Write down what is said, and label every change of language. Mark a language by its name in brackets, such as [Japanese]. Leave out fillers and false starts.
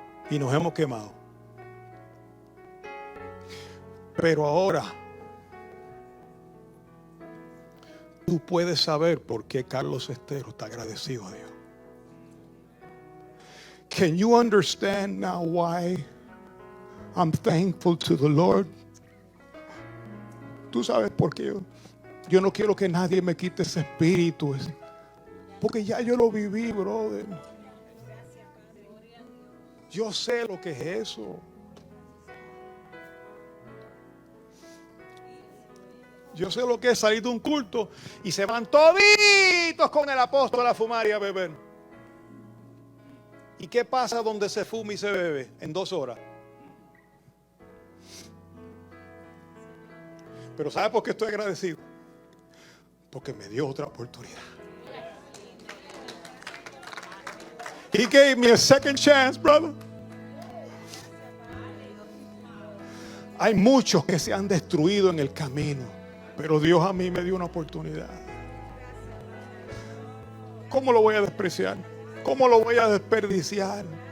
[Spanish] Y nos hemos quemado. Pero ahora tú puedes saber por qué Carlos Estero está agradecido a Dios. [English] Can you understand now why I'm thankful to the Lord? [Spanish] Tú sabes por qué yo no quiero que nadie me quite ese espíritu. Porque ya yo lo viví, brother. Yo sé lo que es eso. Yo sé lo que es salir de un culto y se van toditos con el apóstol a fumar y a beber. ¿Y qué pasa donde se fuma y se bebe en 2 horas? Pero ¿sabe por qué estoy agradecido? Porque me dio otra oportunidad. [English] He gave me a second chance, brother. [Spanish] Hay muchos que se han destruido en el camino, pero Dios a mí me dio una oportunidad. ¿Cómo lo voy a despreciar? ¿Cómo lo voy a desperdiciar?